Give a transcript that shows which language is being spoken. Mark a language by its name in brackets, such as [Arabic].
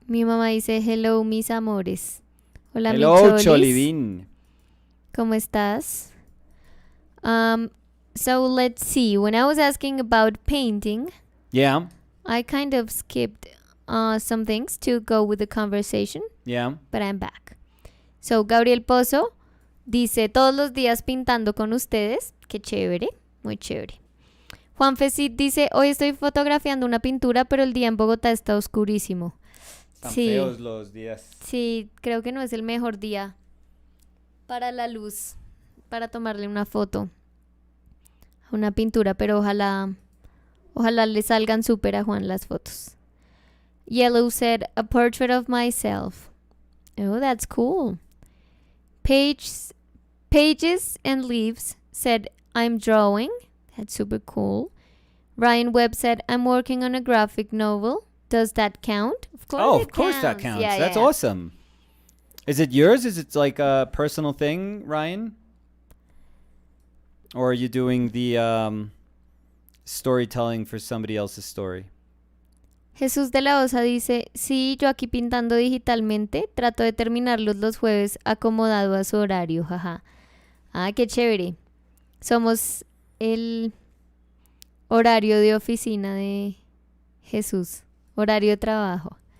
[Spanish] Mi mamá dice, "Hello, mis amores. Hola, mi [English] Hello, [Spanish] cholis. Cholivin. ¿Cómo estás?" [English] So let's see. When I was asking about painting, Yeah, I kind of skipped some things to go with the conversation, yeah. but I'm back. [Spanish] So Gabriel Pozo dice, todos los días pintando con ustedes. Qué chévere, muy chévere. Juan Fesit dice, hoy estoy fotografiando una pintura, pero el día en Bogotá está oscurísimo. Están Sí. feos los días. Sí, creo que no es el mejor día para la luz, para tomarle una foto a una pintura, pero ojalá le salgan súper a Juan las fotos. [English] Yellow said, a portrait of myself. Oh, that's cool. Pages and Leaves said, I'm drawing. That's super cool. Ryan Webb said, I'm working on a graphic novel. Does that count? Of course Oh, it of course that counts. Yeah, That's yeah. awesome. Is it yours? Is it like a personal thing, Ryan? Or are you doing the storytelling for somebody else's story? [Spanish] Jesús de la Osa dice, sí, yo aquí pintando digitalmente, trato de terminarlos los jueves acomodado a su horario, jaja. Ah, qué chévere. Somos el horario de oficina de Jesús, horario de trabajo.